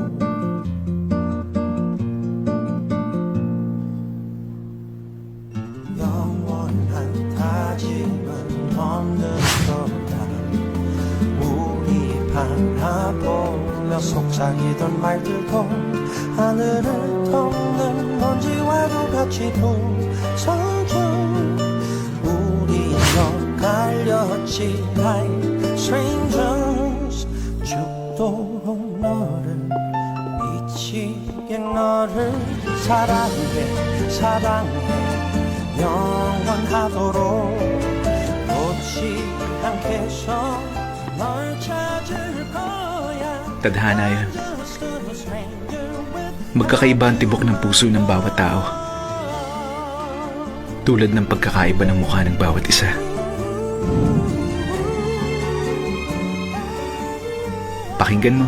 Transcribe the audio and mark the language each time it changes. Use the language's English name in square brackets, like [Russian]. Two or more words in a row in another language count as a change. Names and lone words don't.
[Korean] 영원한 다짐은 없는 거야 우리 바라보며 속삭이던 말들도 하늘을 덮는 먼지와도 같이 부서져 우리 엇갈렸지 [English] like strangers [Korean] 죽도록 너를 미치게 너를 사랑해 사랑해 영원하도록 놓지 않겠어 널 찾을 거야 [Filipino] Tadhana yan. Magkakaiba ang tibok ng puso ng bawat tao. Tulad ng pagkakaiba ng mukha ng bawat isa. Pakinggan mo.